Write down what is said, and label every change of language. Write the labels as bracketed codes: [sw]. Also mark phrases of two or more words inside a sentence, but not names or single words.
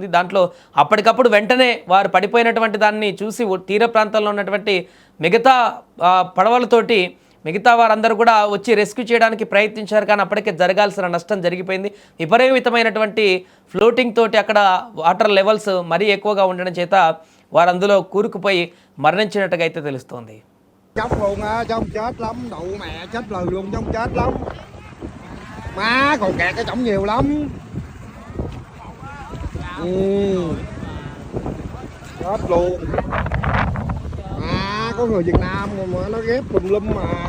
[te] దాంట్లో అప్పటికప్పుడు వెంటనే వారు పడిపోయినటువంటి దాన్ని చూసి తీర ప్రాంతంలో ఉన్నటువంటి మిగతా పడవలతోటి మిగతా వారందరూ కూడా వచ్చి రెస్క్యూ చేయడానికి ప్రయత్నించారు. కానీ అప్పటికే జరగాల్సిన నష్టం జరిగిపోయింది. విపరీతమైనటువంటి ఫ్లోటింగ్ తోటి అక్కడ [en] water levels [te] మరీ ఎక్కువగా ఉండడం చేత వారు అందులో కూరుకుపోయి మరణించినట్టుగా అయితే తెలుస్తోంది. [vi] Má còn kẹt cái trống nhiều lắm. Chết luôn. Có người Việt Nam mà nó ghép tùm lum mà.